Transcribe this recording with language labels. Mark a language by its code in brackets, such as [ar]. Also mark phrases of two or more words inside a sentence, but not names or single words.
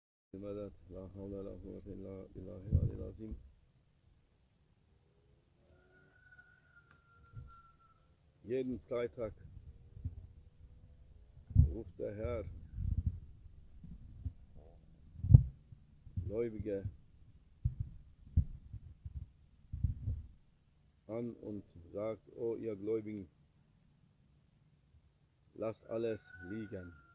[ar] المدد لا حول ولا قوة إلا بالله العلي العظيم. [de] Jeden Freitag ruft der Herr Gläubige an und sagt: Oh, ihr Gläubigen, lasst alles liegen,